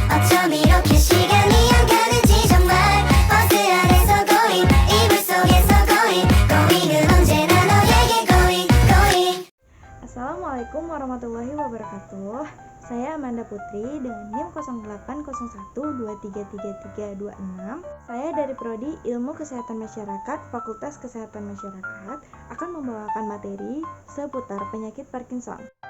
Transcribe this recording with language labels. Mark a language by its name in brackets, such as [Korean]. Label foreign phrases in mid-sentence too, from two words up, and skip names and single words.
[Korean] 어쩜 이렇게 시간이 안 가는지 정말 버스 안에서 고잉 이불 속에서 고잉은 언제나 너에게 고잉. [Arabic] السلام عليكم ورحمة الله وبركاته. [Indonesian] Saya Amanda Putri dengan NIM 0801233326. Saya dari Prodi Ilmu Kesehatan Masyarakat, Fakultas Kesehatan Masyarakat, akan membawakan materi seputar penyakit Parkinson.